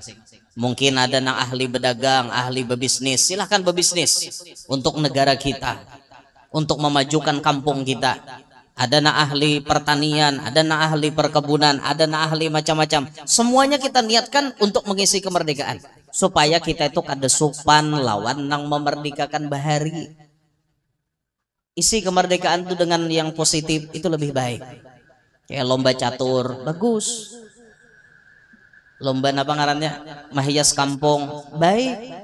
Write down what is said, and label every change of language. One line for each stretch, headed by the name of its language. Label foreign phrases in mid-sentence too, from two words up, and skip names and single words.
Indonesian: Mungkin ada yang ahli berdagang, ahli berbisnis, silahkan berbisnis untuk negara kita, untuk memajukan kampung kita.
Banjar: Ada na ahli pertanian, ada na ahli perkebunan, ada na ahli macam-macam.
Indonesian: Semuanya kita niatkan untuk mengisi kemerdekaan supaya kita itu
Banjar: kada supan lawan nang memerdekakan bahari.
Indonesian: Isi kemerdekaan itu dengan yang positif itu lebih baik. Kayak lomba catur bagus.
Banjar: Lomba apa ngarannya? Mahias kampung baik.